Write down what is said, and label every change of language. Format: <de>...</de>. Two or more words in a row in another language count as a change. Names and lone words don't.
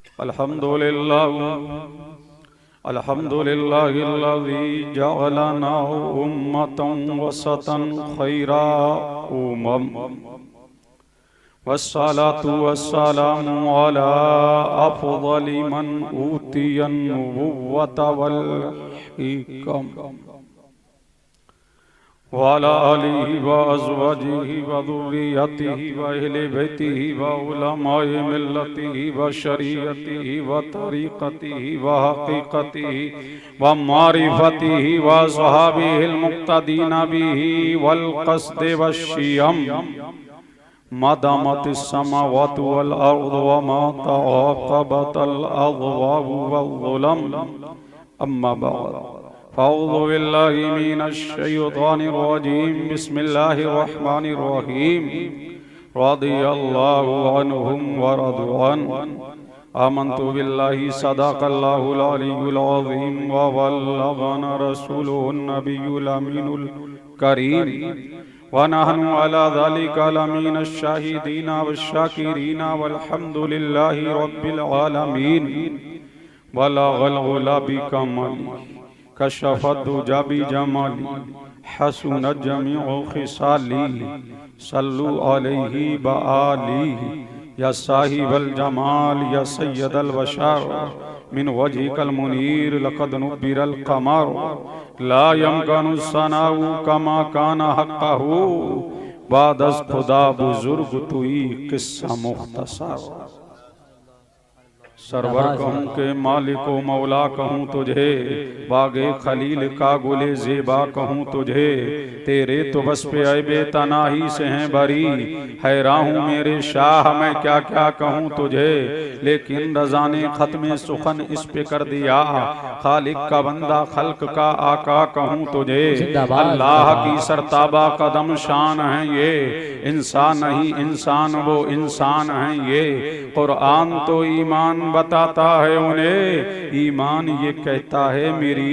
<ar>الحمد لله الحمد لله الذي جعلنا أمة وسطا خير أمم والصلاة والسلام على أفضل من أوتي النبوة والحكم وعلى آله وأزواجه وذريته وأهل بيته وعلماء ملته وشريعته و طريقته وحقيقته ومعرفته وصحبه المقتدين به والقصد والشيم ما دامت السماوات والأرض وما تعاقبت الأضواء والظلم أما بعد فأعوذ بالله من الشيطان الرجيم بسم الله الرحمن الرحيم رضي الله عنهم ورضوا عنه آمنت بالله صدق الله العلي العظيم وبلغنا رسوله النبي الأمين الكريم ونحن على ذلك لمن الش شاهدين والشاكرين والحمد لله رب العالمين بلغ العلى بكماله كشف الدجى بجماله حسنت جميع خصاله صلوا عليه وآله يا صاحب الجمال يا سيد البشر من وجهك المنير لقد نور القمر لا يمكن الثناء كما كان حقه</ar> <fa>بعد از خدا بزرگ تویی قصه مختصر</fa> <ur>سرور کہوں کہ مالک و مولا کہوں تجھے باغ خلیل کا گل زیبا کہوں تجھے تیرے تو بس پہ عیب تناہی سے ہیں بری حیران ہوں میرے شاہ میں کیا کیا کہوں تجھے لیکن رضا نے ختم سخن اس پہ کر دیا خالق کا بندہ خلق کا آقا کہوں تجھے اللہ کی سرتاپا قدم شان ہے یہ انسان نہیں انسان وہ انسان ہے یہ قرآن تو ایمان بتاتا ہے انہیں ایمان یہ کہتا ہے میری</ur>